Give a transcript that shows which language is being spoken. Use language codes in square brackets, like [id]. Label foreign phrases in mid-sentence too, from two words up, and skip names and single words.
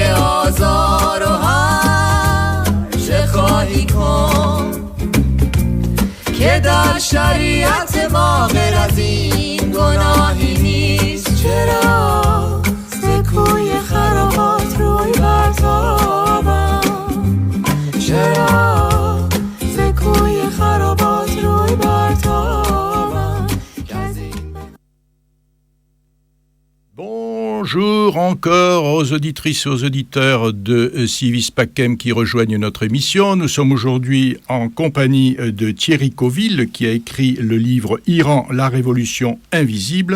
[fa] آزار و هر چه خواهی کن که در شریعت ما غیر از این گناهی نیست چرا سکوی خرابات روی برتابم چرا سکوی خرابات روی برتابم. [fr] Bonjour encore aux auditrices et aux auditeurs de Civis Pacem qui rejoignent notre émission. Nous sommes aujourd'hui en compagnie de Thierry Coville qui a écrit le livre Iran, la révolution invisible.